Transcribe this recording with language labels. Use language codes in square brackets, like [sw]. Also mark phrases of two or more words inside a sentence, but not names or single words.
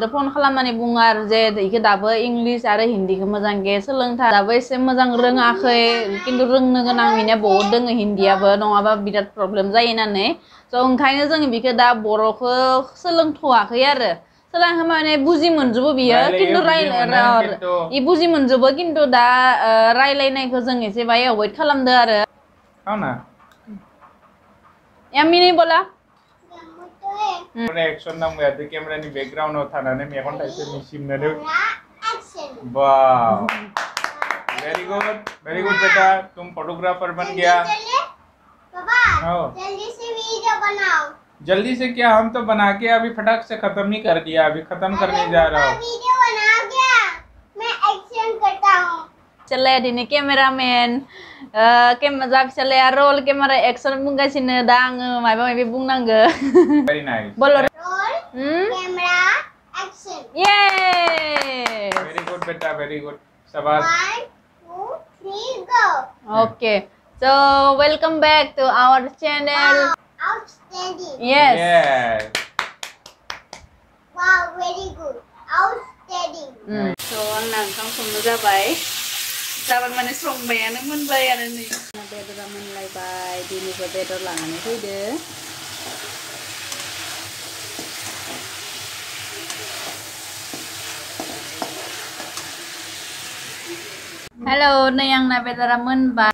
[brx] फन खालामनानै बुङो आरो जे इखौ दाबो इंलिश आरो हिन्दीखौ मोजांके सोलोंथार दाबो एसे मोजां रोङाखै खिन्थु रोंनो गोनां बिनिया बहुत दोङो हिन्दीयाबो नङाबा बिराद प्रब्लेम जायो होननानै स' ओंखायनो जों बिखौ दा बर'खौ सोलोंथ'वाखै आरो सोलोंखौ माने बुजि मोनजोबो बियो खिन्थु इ बुजि मोनजोबो खिन्थु दा रायलायनायखौ जों एसे बाय अवॉइड खालामदो आरो ना [hi] यामी नहीं बोला [brx] एक्शन नांगौ आरो कैमरानि बैकग्राउंडआव थानानै मेगन थाइसे मिसिमनानै [en] wow very good [hi] बेटा तुम फोटोग्राफर बन गया जल्दी से क्या हम तो बना के अभी फटाक से खत्म नहीं कर दिया अभी खत्म करने जा रहा हूँ मैं एक्शन करता हूँ [brx] चले दिनै केमेरामेन जा फिसालाया [en] roll camera action [brx] बुंगासिनो दा आङो माबा माबि बुंनांगो [en] very nice [hi] बोलो [en] roll camera action [hi] ये [en] very good बेटा very good शाबाश 1 2 3 go okay so welcome back to our channel आउटस्टैंडिंग यस wow very good outstanding [brx] सो आंना ओंखाम संनो जाबाय माने संबायानो मोनबायानो नै बेदरा मोनलायबाय दिनैबो बेदर लानानै फैदो हेलो नै आंना बेदरा मोनबाय